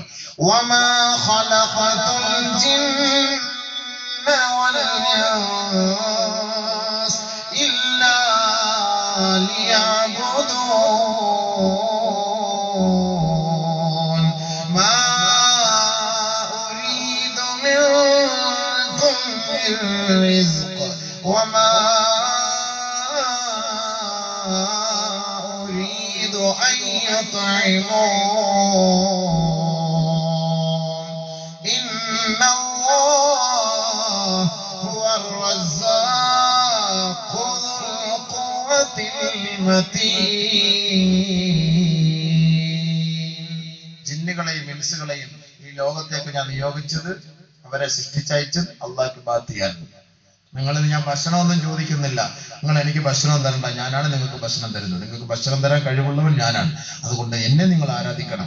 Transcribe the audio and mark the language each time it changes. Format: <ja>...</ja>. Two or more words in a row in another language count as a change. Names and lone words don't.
<ar>وما خلقت الجن والإنس إلا ليعبدون ما أريد منهم من رزق وما أن يطعمون إن الله هو الرزاق ذو القوة المتين.</ar> <ml>ജിന്നുകളെയും ഇൻസുകളെയും ഈ ലോകത്തേക്ക് ഞാൻ നിയോഗിച്ചത്, അവരെ സൃഷ്ടിച്ചയച്ചത് അള്ളാഹ്ക്ക് ബാത്തിയാൻ. നിങ്ങളിൽ ഞാൻ ഭക്ഷണമൊന്നും ചോദിക്കുന്നില്ല, നിങ്ങൾ എനിക്ക് ഭക്ഷണം തരണ്ട, ഞാനാണ് നിങ്ങൾക്ക് ഭക്ഷണം തരുന്നത്. നിങ്ങൾക്ക് ഭക്ഷണം തരാൻ കഴിവുള്ളവൻ ഞാനാണ്, അതുകൊണ്ട് എന്നെ നിങ്ങൾ ആരാധിക്കണം.</ml>